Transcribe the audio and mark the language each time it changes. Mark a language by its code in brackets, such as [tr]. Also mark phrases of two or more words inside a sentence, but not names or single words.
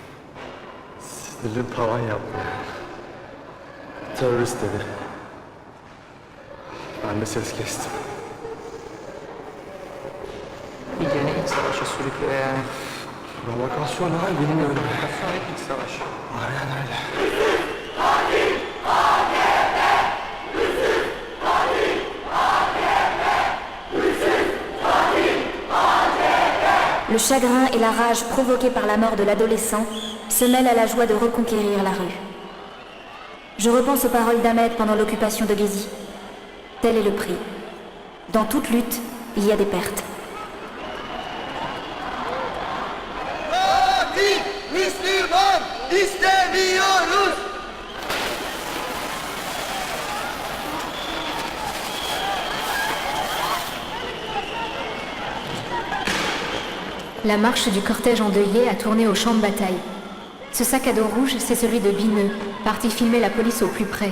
[tr] Sinirim tavan yaptı ya. Terörist dedi. Ben de ses kestim. İyice iç savaşa sürüklüyor yani. Provokasyon ha bilmiyorum. Provokasyon ve iç savaş. Aynen öyle. [fr] Le chagrin et la rage provoqués par la mort de l'adolescent se mêlent à la joie de reconquérir la rue. Je repense aux paroles d'Ahmed pendant l'occupation de Gezi. Tel est le prix. Dans toute lutte, il y a des pertes. [tr] Katil Müslüman istemiyoruz. [fr] La marche du cortège endeuillé a tourné au champ de bataille. Ce sac à dos rouge, c'est celui de Bineux, parti filmer la police au plus près.